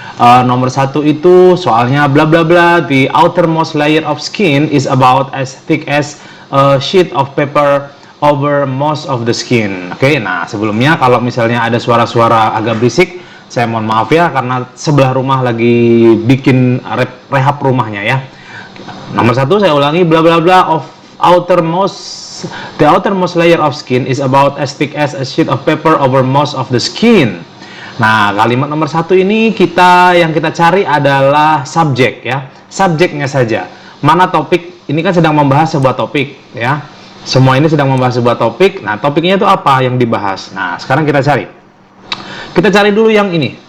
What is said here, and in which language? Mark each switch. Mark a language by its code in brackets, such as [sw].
[id] Nomor satu itu soalnya bla bla bla. [en] The outermost layer of skin is about as thick as a sheet of paper over most of the skin. [id] Oke, nah sebelumnya kalau misalnya ada suara-suara agak berisik, saya mohon maaf ya karena sebelah rumah lagi bikin rehab rumahnya ya. Nomor satu saya ulangi, [en] bla bla bla of outermost the outermost layer of skin is about as thick as a sheet of paper over most of the skin. [id] Nah, kalimat nomor satu ini yang kita cari adalah subjek ya, subjeknya saja. Mana topik? Ini kan sedang membahas sebuah topik ya. Semua ini sedang membahas sebuah topik. Nah, topiknya itu apa yang dibahas? Nah, sekarang kita cari. Kita cari dulu yang ini.